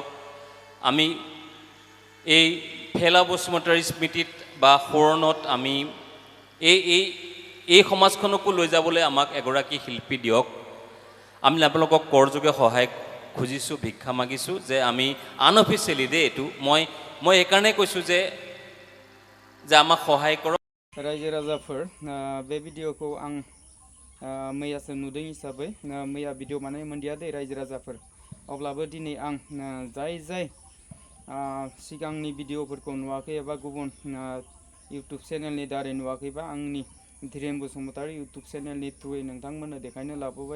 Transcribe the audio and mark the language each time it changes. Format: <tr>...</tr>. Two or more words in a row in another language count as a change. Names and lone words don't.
<as>আমি এই ফেলা বসুমতাৰীৰ স্মৃতিত বা সোঁৱৰণত আমি এই সমাজখনকো লৈ যাবলৈ আমাক এগৰাকী শিল্পী দিয়ক। আমি আপোনালোকক কৰযোগে সহায় খুজিছোঁ, ভিক্ষা মাগিছোঁ যে আমি আনঅফিচিয়েলি দেই এইটো মই এইকাৰণে কৈছোঁ যে আমাক সহায় কৰক।</as> <brx>रायजो राजाफोर, बे भिडिअखौ आं मैयासो नुदों हिसाबै मैया भिडिअ माने मोनदिया दे रायजो राजाफोर। अब्लाबो दिनै आं जाय सिगांनि भिडिअफोरखौ नुवाखै एबा गुबुन इउटुब चेनेलनि दारै नुवाखैबा आंनि धीरेन बसुमतारी इउटुब चेनेलनि थ्रुयै नोंथांमोननो देखायनो लाबोबाय।</brx>